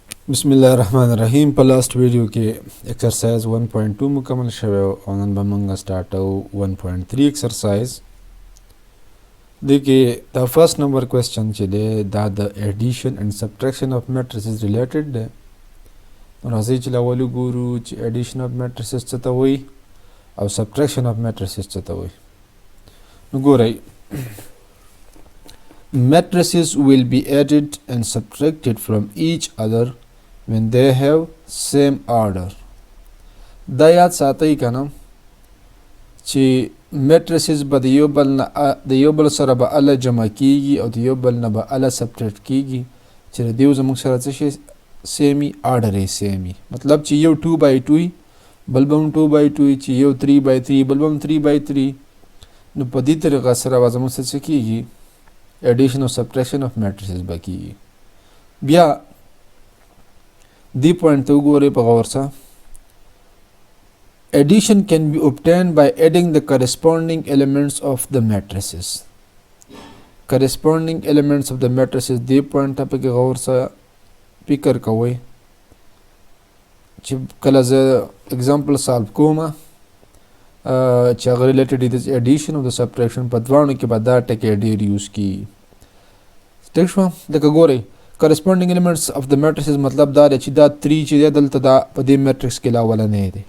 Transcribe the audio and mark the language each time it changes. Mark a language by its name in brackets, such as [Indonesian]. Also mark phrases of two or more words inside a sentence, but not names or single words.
[Arabic] بسم الله رحمن رحيم [Punjabi] په لاست ویډیو کې एक्सरसाइज 1.2 مکمل شوی او نن به موږ سٹارټو 1.3 एक्सरसाइज د کې دا [English] first number question [Punjabi] چې دی دا د [English] addition and subtraction of matrices related [Punjabi] دی. راځئ چې اول وګورو چې [English] addition of matrices [Punjabi] څه ته وایي او [English] subtraction of matrices [Punjabi] څه ته وایي. نو ګورئ [English] matrices will be added and subtracted from each other when they have same order. [Punjabi] دا یاد ساتئ کنه چې matrices به د یو بل سره به اله جمع کیږي او د یو بل نه به اله سبټریکټ کیږي چې د دیو زموږ سره څه شي [English] same order [Punjabi] یې سیمي، مطلب چې یو 2/2 بل به هم 2/2 چې یو 3/3 بل به هم 3/3. نو په دې طریقه سره به زموږ څه کیږي [English] addition or subtraction of matrices [Punjabi] باقی. بیا دی پوینٹ ته وګورئ په غور سره. [English] Addition can be obtained by adding the corresponding elements of the matrices. Corresponding elements of the matrices [Punjabi] دی پوینٹ ته په غور سره فکر کوئ چې کله زه [English] example solve [Punjabi] کوم چې هغه ریلیټډ دی د ایډیشن او د سبټریکشن په دواړو کې به دا ټکي ډېر یوز کیږي. ټیک شوه. لکه ګورئ [English] corresponding elements of [Punjabi] د میټریسز مطلب دا دی چې دا 3 چې دی دلته دا په دې میټریکس کې لاولنی دی.